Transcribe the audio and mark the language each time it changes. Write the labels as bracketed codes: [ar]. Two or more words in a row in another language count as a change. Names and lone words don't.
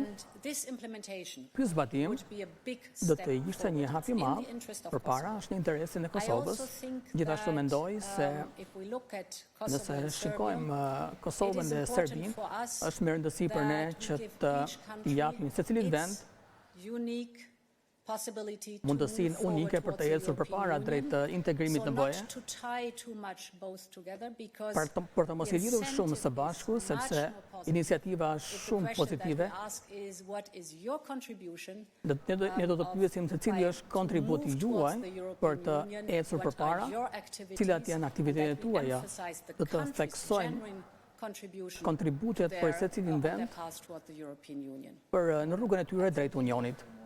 [sq] Ky zbatim do të ishte një hap i madh përpara, është në interesin e Kosovës. Gjithashtu mendoj se nëse shikojmë Kosovën dhe Serbinë, është me rëndësi për ne që të japim secilit vend [en] possibility to [sq] mundësinë [en] move forward [sq] unike për të [en] towards the [sq] ecur përpara [en] European [sq] drejt [en] Union. [sq] integrimit [en] So [sq] në [en] not [sq] BE. [en] to tie too much both together, because [sq] Për të mos i lidhur shumë së bashku, sepse iniciativa është shumë pozitive. Ne do të pyesim se cili është kontributi juaj për të ecur përpara, cilat janë aktivitetet tuaja, do të theksojmë kontributet për secilin vend për në rrugën e tyre drejt Unionit.